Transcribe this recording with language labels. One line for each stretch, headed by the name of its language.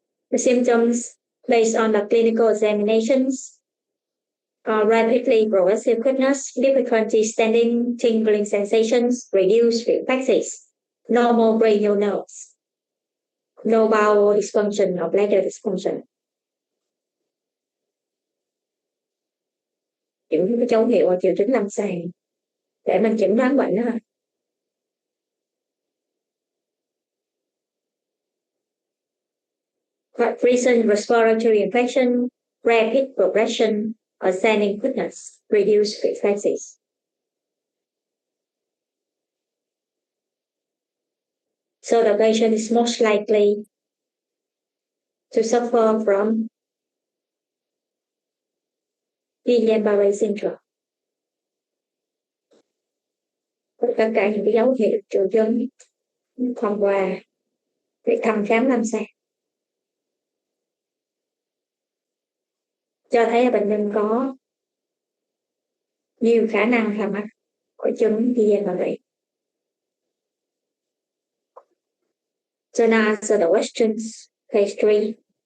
English: The symptoms based on the clinical examinations are rapidly progressive weakness, difficulty standing, tingling sensations, reduced reflexes, normal cranial nerves, no bowel dysfunction or bladder dysfunction.
Vietnamese: Những cái dấu hiệu và triệu chứng lâm sàng để mình chẩn đoán bệnh đó.
English: Recent respiratory infection, rapid progression, ascending weakness, reduced reflexes. So the patient is most likely to suffer from Guillain-Barré syndrome.
Vietnamese: Tất cả những cái dấu hiệu triệu chứng thông qua việc thăm khám lâm sàng cho thấy là bệnh nhân có nhiều khả năng là mắc hội chứng Guillain-Barré.
English: So now answer the questions. Page 3.